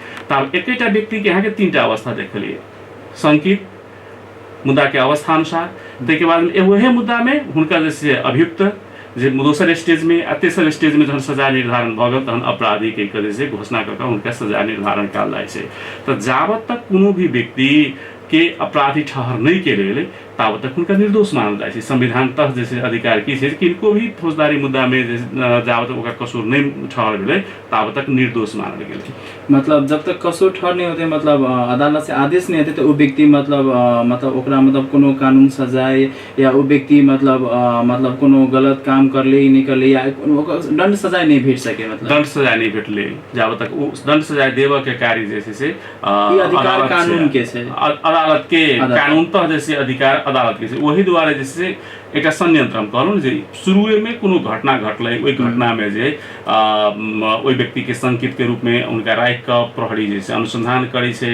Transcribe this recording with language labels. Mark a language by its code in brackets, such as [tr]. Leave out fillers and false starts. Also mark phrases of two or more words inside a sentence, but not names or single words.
[mai] तब एकटा व्यक्ति के यहाँ के तीनटा अवस्था देखलिए, शंकित मुद्दा के अवस्था अनुसार, तै के बाद में वही मुद्दा में हुनका जे छै अभियुक्त, जे दोसर स्टेज में आ तेसर स्टेज में जहन सजा निर्धारण भऽ गेल तहन अपराधी के जे छै घोषणा कऽ कऽ हुनका सजा निर्धारण कयल जाइ छै। तऽ जावत तक कोनो भी व्यक्ति के अपराधी ठहर नहीं कयल गेलै तावत तक हुनका निर्दोष मानल जाइ छै। संविधानतः जे छै अधिकार की छै, किनको भी फौजदारी मुद्दा में जावत ओकर कसूर नहीं ठहर भेलै तावत तक निर्दोष मानल गेलै। मतलब जब तक कसूर ठहर नहीं होते, मतलब अदालत से आदेश नहीं होते तो वो व्यक्ति मतलब ओकरा मतलब कोनो कानून सजाए या वो व्यक्ति मतलब कोनो गलत काम कर ले नहीं कर ले या दंड सजाए नहीं भेट सके, मतलब दंड सजाए नहीं भेटले जावत तक वो दंड सजाए देव के कार्य जे छै से अधिकार कानून के छै, अदालत के कानूनतः जे छै अधिकार अदालत के छै। वही द्वारा जे छै एकटा संयंत्र हम कहलहुँ ने जे शुरुए में कोनो घटना घटलै, ओहि घटना में जे ओहि व्यक्ति के संकित के रूप में उनका राखि कऽ प्रहरी जे छै अनुसंधान करै छै।